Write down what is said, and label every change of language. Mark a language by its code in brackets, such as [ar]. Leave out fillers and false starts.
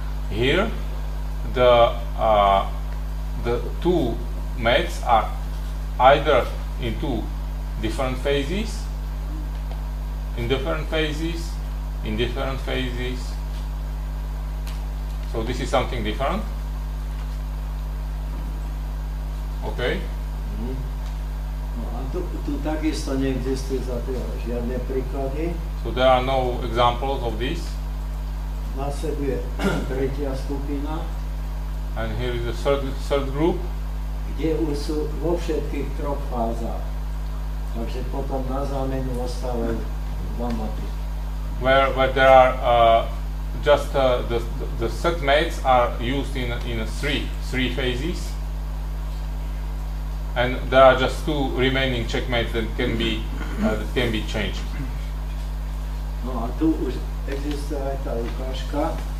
[en] Here, the two mates are either in two different phases, in different phases, in different phases. So this is something different. Okay. [sk] No a tu takisto neexistuje zatiaľ žiadne príklady. [en] So there are no examples of this. [sk] Nasleduje tretia skupina, [en] And here is the third group. [sk] kde už sú vo všetkých troch fázach. Takže potom na zámenu ostávajú dva maty. [en] Where there are just the set mates are used in three phases, and there are just two remaining checkmates that can be changed. [sk] No a tu už existuje aj tá ukážka.